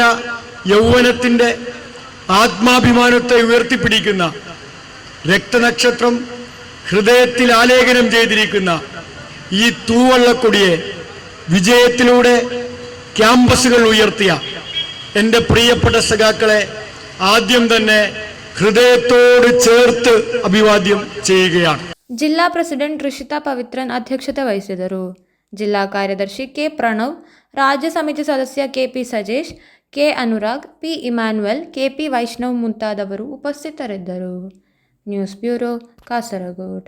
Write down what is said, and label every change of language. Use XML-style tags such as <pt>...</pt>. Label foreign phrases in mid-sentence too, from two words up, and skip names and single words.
<ml>യൗവനത്തിൻ്റെ ആത്മാഭിമാനത്തെ ഉയർത്തിപ്പിടിക്കുന്ന രക്തനക്ഷത്രം ഹൃദയത്തിൽ ആലേഖനം ചെയ്തിരിക്കുന്ന ഈ തൂവള്ളക്കൊടിയെ വിജയത്തിലൂടെ ക്യാമ്പസുകൾ ഉയർത്തിയ എൻ്റെ പ്രിയപ്പെട്ട സഖാക്കളെ ആദ്യം തന്നെ ഹൃദയത്തോട് ചേർത്ത് അഭിവാദ്യം ചെയ്യുകയാണ്.</ml> <kn>ಜಿಲ್ಲಾ ಪ್ರೆಸಿಡೆಂಟ್ ರಿಷಿತಾ ಪವಿತ್ರನ್ ಅಧ್ಯಕ್ಷತೆ ವಹಿಸಿದರು. ಜಿಲ್ಲಾ ಕಾರ್ಯದರ್ಶಿ ಕೆ. ಪ್ರಣವ್, ರಾಜ್ಯ ಸಮಿತಿ ಸದಸ್ಯ ಕೆ.ಪಿ. ಸಜೇಶ್, ಕೆ ಅನುರಾಗ್, ಪಿ ಇಮ್ಯಾನ್ಯುಯಲ್, ಕೆಪಿ ವೈಷ್ಣವ್ ಮುಂತಾದವರು ಉಪಸ್ಥಿತರಿದ್ದರು. ನ್ಯೂಸ್ ಬ್ಯೂರೋ, ಕಾಸರಗೋಡು.</kn>